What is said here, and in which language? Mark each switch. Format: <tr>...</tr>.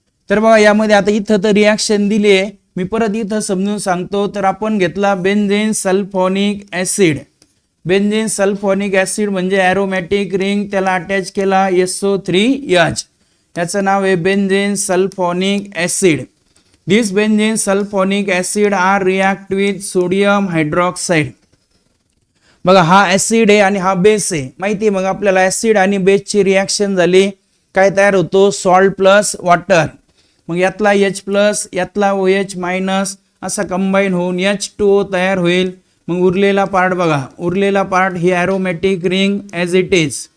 <mr>तर बघा यामध्ये आता इथं तर रिॲक्शन दिली आहे, मी परत इथं समजून सांगतो. तर आपण घेतला benzene sulphonic acid. Benzene sulphonic acid म्हणजे ॲरोमॅटिक रिंग, त्याला अटॅच केला SO3H. याचं नाव आहे benzene sulphonic acid.</mr> <en>This benzene sulphonic acid are react with sodium hydroxide.</en> <mr>बघा हा ऍसिड आहे आणि हा बेस आहे, माहिती आहे. मग आपल्याला ऍसिड आणि बेसची रिॲक्शन झाली काय तयार होतो, सॉल्ट प्लस वॉटर. मग यातला H प्लस यातला OH मायनस असा कंबाईन होऊन H2O तयार होईल. मग उरलेला पार्ट बघा, उरलेला part he aromatic ring</mr> <en>As it is.</en>